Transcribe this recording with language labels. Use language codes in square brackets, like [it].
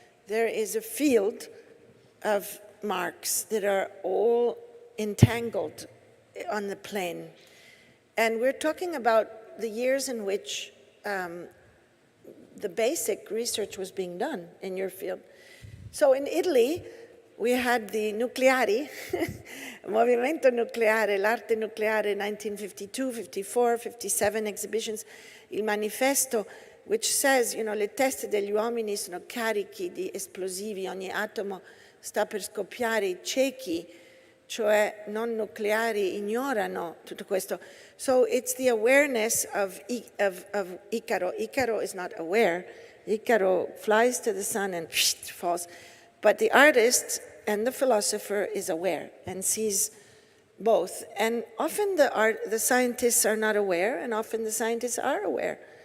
[en] There is a field of marks that are all entangled on the plane. And we're talking about the years in which the basic research was being done in your field. So in Italy, we had the [it] Nucleari, Movimento Nucleare, l'arte nucleare, 1952, 54, 57 exhibitions, il manifesto, [en] which says, you know, [it] le teste degli uomini sono carichi di esplosivi, ogni atomo sta per scoppiare, i ciechi, cioè non nucleari, ignorano tutto questo. [en] So it's the awareness of Icaro. Icaro is not aware. Icaro flies to the sun and falls. But the artist and the philosopher is aware and sees both. And often the scientists are not aware, and often the scientists are aware.